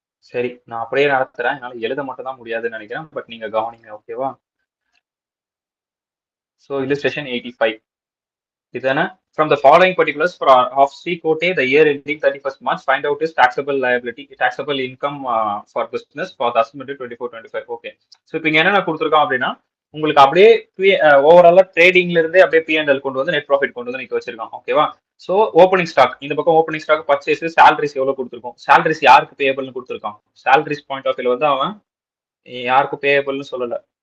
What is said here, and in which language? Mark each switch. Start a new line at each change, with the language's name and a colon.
Tamil: சரி, நான் அப்படியே நடத்துறேன். என்னால எழுத மட்டும் தான் முடியாதுன்னு நினைக்கிறேன். பட் நீங்க கவனிங்க, ஓகேவா? ஸோ illustration 85 இதுதானே?
English: From the following particulars of C quote, the year ending 31st March, find out his taxable liability, taxable income for business for the estimated 24-25.
Tamil: Okay. So இப்போ இங்க என்னென்ன கொடுத்துருக்கோம் அப்படின்னா, உங்களுக்கு அப்படியே ஓவராலா ட்ரேடிங்ல இருந்தே அப்படியே P&L கொண்டு வந்து நெட் ப்ராஃபிட் கொண்டு வந்து நிக்க வச்சிருக்கோம், ஓகேவா? ஸோ ஓப்பனிங் ஸ்டாக், இந்த பக்கம் ஓப்பனிங் ஸ்டாக் பர்ச்சேஸ், சேலரிஸ் எவ்வளவு கொடுத்துருக்கோம், சேலரிஸ் யாருக்கு பேயபிள்னு கொடுத்துருக்கான். சேலரிஸ் பாயிண்ட் ஆஃப் வியூல வந்து அவன் யாருக்கும் பேயபிள்னு சொல்லல.